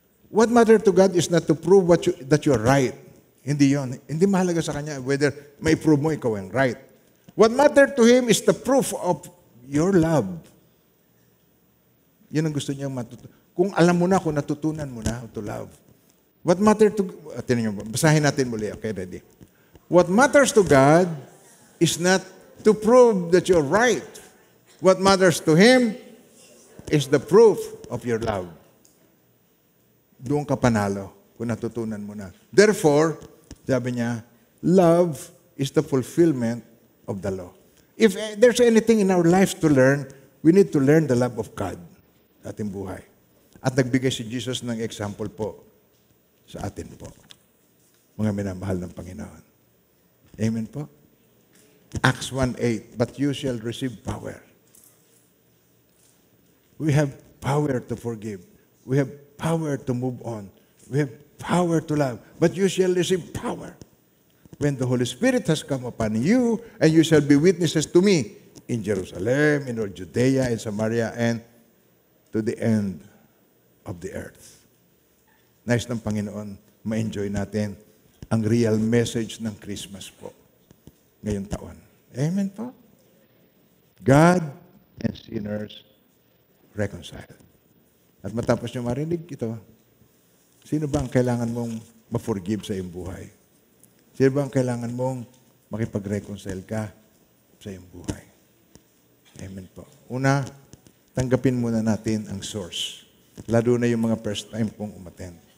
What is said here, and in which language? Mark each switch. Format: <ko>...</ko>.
<en>What matters to God is not to prove that you're right.</en> <tl>Hindi yon. Hindi mahalaga sa Kanya</tl> <en>whether</en> <tl>may prove mo ikaw ang right.</tl> <en>What matters to Him is the proof of your love.</en> <tl>Yan ang gusto niyang matutunan. Kung alam mo na, kung natutunan mo na</tl> <en>to love. What matters to...</en> <tl>Tinan nyo, basahin natin muli.</tl> <en>Okay, ready? What matters to God is not to prove that you're right. What matters to Him is the proof of your love.</en> <tl>Doon ka panalo kung natutunan mo na.</tl> <en>Therefore,</en> <tl>sabi niya,</tl> <en>love is the fulfillment of the law. If there's anything in our lives to learn, we need to learn the love of God</en> <tl>sa ating buhay. At nagbigay si Jesus ng example po sa atin po. Mga minamahal ng Panginoon. Amen po?</tl> <en>Acts 1:8, but you shall receive power. We have power to forgive. We have power to move on. We have power to love. But you shall receive power when the Holy Spirit has come upon you, and you shall be witnesses to me in Jerusalem, in all Judea, in Samaria, and to the end of the earth.</en> <tl>Nice ng Panginoon, ma-enjoy natin ang</tl> <en>real message</en> <tl>ng Christmas po ngayong taon. Amen po?</tl> <en>God and sinners reconciled.</en> <tl>At matapos nyo marinig ito, sino ba ang kailangan mong ma-forgive sa iyong buhay? Sino ba ang kailangan mong makipag-reconcile ka sa iyong buhay? Amen po. Una, tanggapin muna natin ang source. Lalo na yung mga</tl> <en>first time</en> <tl>pong umattend.</tl>